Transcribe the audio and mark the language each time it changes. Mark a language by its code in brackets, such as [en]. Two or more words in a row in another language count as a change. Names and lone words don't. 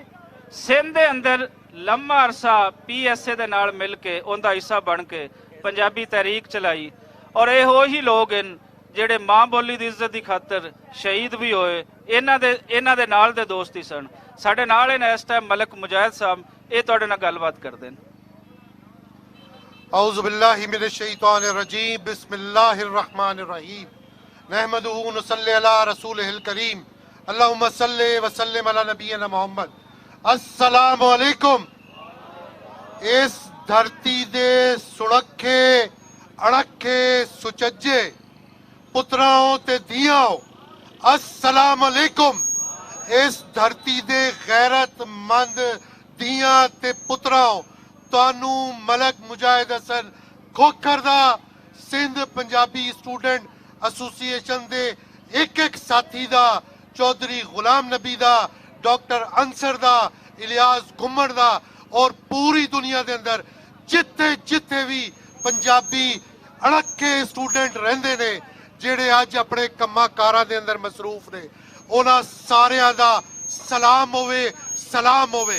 [pa] ਸਿੰਧ ਦੇ ਅੰਦਰ ਲੰਮਾ ਅਰਸਾ PSA ਦੇ ਨਾਲ ਮਿਲ ਕੇ ਉਹਦਾ ਹਿੱਸਾ ਬਣ ਕੇ ਪੰਜਾਬੀ ਤਹਿਰੀਕ ਚਲਾਈ, ਔਰ ਇਹੋ ਹੀ ਲੋਕ ਹਨ ਜਿਹੜੇ ਮਾਂ ਬੋਲੀ ਦੀ ਇੱਜ਼ਤ ਦੀ ਖਾਤਰ ਸ਼ਹੀਦ ਵੀ ਹੋਏ। ਇਹਨਾਂ ਦੇ ਨਾਲ ਦੇ ਦੋਸਤ ਹੀ ਸਨ। ਸਾਡੇ ਨਾਲ ਇਹਨਾਂ ਇਸ ਟਾਈਮ ਮਲਕ ਮੁਜਾਹਿਦ ਸਾਹਿਬ, ਇਹ ਤੁਹਾਡੇ ਨਾਲ ਗੱਲਬਾਤ ਕਰਦੇ ਨੇ। [ar] أعوذ بالله من الشيطان الرجيم بسم الله الرحمن الرحيم نحمده ونصلي على رسوله الكريم اللهم صل وسلم على نبينا محمد. السلام عليكم. [pa] ਇਸ ਧਰਤੀ ਦੇ ਸੁਰਖੇ ਅੜਖੇ ਸੁਚੱਜੇ ਪੁੱਤਰਾਓਂ ਤੇ ਧੀਆਓ [ar] السلام عليكم. [pa] ਇਸ ਧਰਤੀ ਦੇ ਗ਼ੈਰਤਮੰਦ ਧੀਆਂ ਤੇ ਪੁੱਤਰਾਓ ਤੁਹਾਨੂੰ ਮਲਕ ਮੁਜਾਹਿਦ ਹਸਨ ਖੋਖਰ ਦਾ ਸਿੰਧ ਪੰਜਾਬੀ ਸਟੂਡੈਂਟ ਐਸੋਸੀਏਸ਼ਨ ਦੇ ਇੱਕ ਸਾਥੀ ਦਾ, ਚੌਧਰੀ ਗੁਲਾਮ ਨਬੀ ਦਾ, ਡਾਕਟਰ ਅੰਸਰ ਦਾ, ਇਲਿਆਸ ਘੁੰਮਣ ਦਾ, ਔਰ ਪੂਰੀ ਦੁਨੀਆ ਦੇ ਅੰਦਰ ਜਿੱਥੇ ਜਿੱਥੇ ਵੀ ਪੰਜਾਬੀ ਅੜਕੇ ਸਟੂਡੈਂਟ ਰਹਿੰਦੇ ਨੇ ਜਿਹੜੇ ਅੱਜ ਆਪਣੇ ਕੰਮਾਂ ਕਾਰਾਂ ਦੇ ਅੰਦਰ ਮਸਰੂਫ ਨੇ, ਉਹਨਾਂ ਸਾਰਿਆਂ ਦਾ ਸਲਾਮ ਹੋਵੇ, ਸਲਾਮ ਹੋਵੇ।